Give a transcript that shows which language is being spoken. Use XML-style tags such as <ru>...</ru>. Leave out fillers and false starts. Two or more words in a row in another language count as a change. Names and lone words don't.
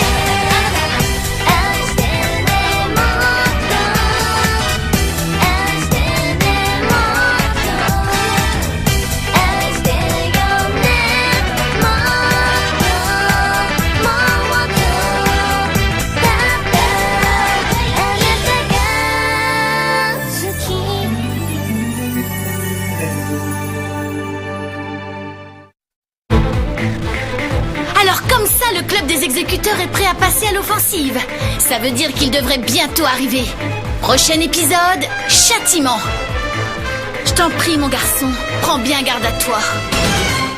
<ja>愛してね、もっと愛してね、もっと愛してよね。もっともっとだった。あなたが好き。</ja> <fr>Alors comme ça, le club des exécuteurs est prêt à passer à l'offensive. Ça veut dire qu'il devrait bientôt arriver. Prochain épisode, châtiment. Je t'en prie, mon garçon, prends bien garde à toi.</fr>